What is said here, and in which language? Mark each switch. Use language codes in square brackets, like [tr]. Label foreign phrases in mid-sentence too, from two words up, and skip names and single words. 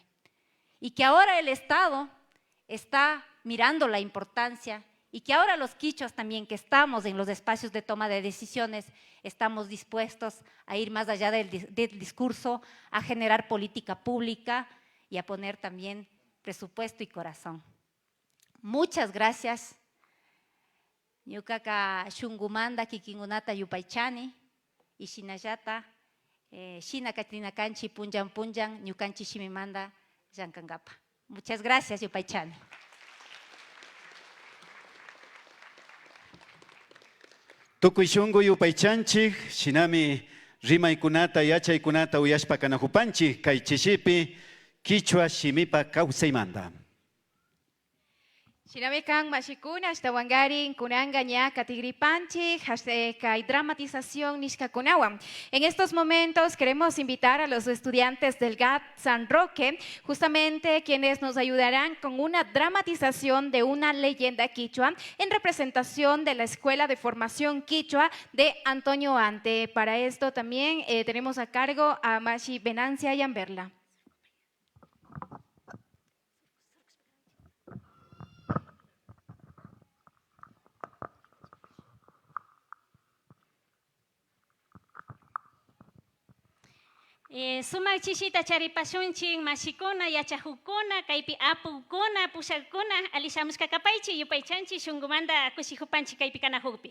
[es] Y que ahora el Estado está mirando la importancia y que ahora los quichuas también que estamos en los espacios de toma de decisiones estamos dispuestos a ir más allá del discurso, a generar política pública y a poner también presupuesto y corazón. Muchas gracias. [qu] Ñuqaqa shunqumanta kikinkunata yupaychani y shinallata shina katrinakanchi punllan punllan ñukanchi shimimanta llankankapa. [es] Muchas gracias yupaychani. [qu] Tukuy shunqu yupaychanchik, shinami rimaykunata, yachaykunata uyashpa kanahupanchik, kay chishipi, quichua shimipa kawsaymanta. Shinami kan mashikuna, ashtawangarin, kunanga ña katigripanchik, kay dramatización nishkakunawan. [es] En estos momentos queremos invitar a los estudiantes del GAT San Roque, justamente quienes nos ayudarán con una dramatización de una leyenda quichua en representación de la Escuela de Formación Quichua de Antonio Ante. Para esto también tenemos a cargo a Mashi Venancia y Amberla. [qu] Sumak chishita charipashunchik mashikuna, yachahukuna, kaypi apukuna, pushakuna, alishamushkakapaychik yupaychanchik shunqumanta kushihupanchik kaypi kanahukpi.